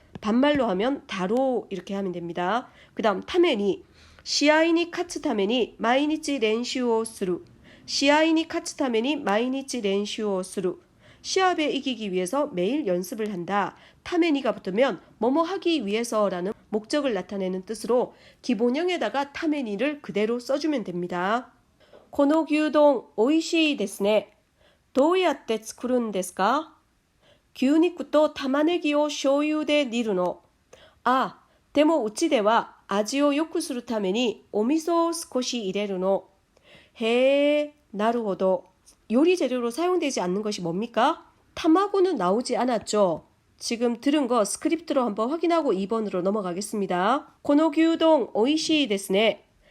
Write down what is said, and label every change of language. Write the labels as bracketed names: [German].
[Korean] 반말로 하면 다로 이렇게 하면 됩니다. 그 다음 타메니, [Japanese] 시아이니 카츠 타메니 마이니치 렌슈오 스루, [Korean] 시아이니 카츠 타메니 마이니치 렌슈오 스루, 시합에 이기기 위해서 매일 연습을 한다. 타메니가 붙으면 뭐뭐 하기 위해서라는 목적을 나타내는 뜻으로 기본형에다가 타메니를 그대로 써주면 됩니다. [Japanese] この牛丼おいしいですね。どうやって作るんですか？牛肉と玉ねぎを醤油で煮るの。あ、でもうちでは味を良くするためにお味噌を少し入れるの。へえ、なるほど。 [Korean] 요리 재료로 사용되지 않는 것이 뭡니까? 타마고는 나오지 않았죠. 지금 들은 거 스크립트로 한번 확인하고 2번으로 넘어가겠습니다. [Japanese] この牛丼おいしいですね。